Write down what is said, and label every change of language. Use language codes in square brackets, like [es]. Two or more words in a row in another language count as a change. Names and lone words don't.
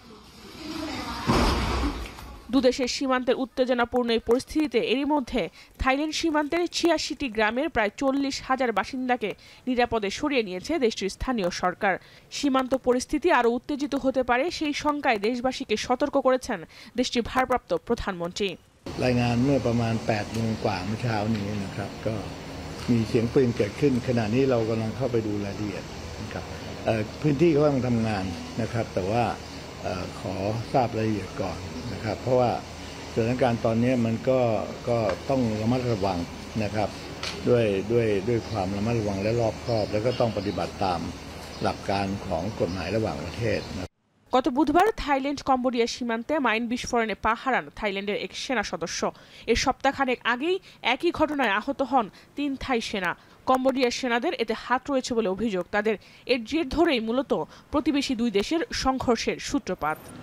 [bn] দুদেশের সীমান্তের উত্তেজনাপূর্ণ এই পরিস্থিতিতে এরই মধ্যে থাইল্যান্ড সীমান্তের 86টি গ্রামের প্রায় 40,000 বাসিন্দাকে নিরাপদে সরিয়ে নিয়েছে দেশটির স্থানীয় সরকার। সীমান্ত পরিস্থিতি আরও উত্তেজিত হতে পারে সেই শঙ্কায় দেশবাসীকে সতর্ক করেছেন দেশটির ভারপ্রাপ্ত প্রধানমন্ত্রী। [th] รายงานเมื่อประมาณ 8 โมงกว่าเมื่อเช้านี้นะครับก็มีเสียงปืนเกิดขึ้นขณะนี้เรากำลังเข้าไปดูรายละเอียดนะครับพื้นที่เขากำลังทำงานนะครับแต่ว่าขอทราบรายละเอียดก่อนนะครับเพราะว่าสถานการณ์ตอนนี้มันก็ต้องระมัดระวังนะครับด้วยความระมัดระวังและรอบคอบแล้วก็ต้องปฏิบัติตามหลักการของกฎหมายระหว่างประเทศ [bn] গত বুধবার থাইল্যান্ড কম্বোডিয়া সীমান্তে মাইন বিস্ফোরণে পা হারান থাইল্যান্ডের এক সেনা সদস্য। এর সপ্তাহখানেক আগেই একই ঘটনায় আহত হন 3 থাই সেনা। কম্বোডিয়ার সেনাদের এতে হাত রয়েছে বলে অভিযোগ তাদের। এর জের ধরেই মূলত প্রতিবেশী দুই দেশের সংঘর্ষের সূত্রপাত।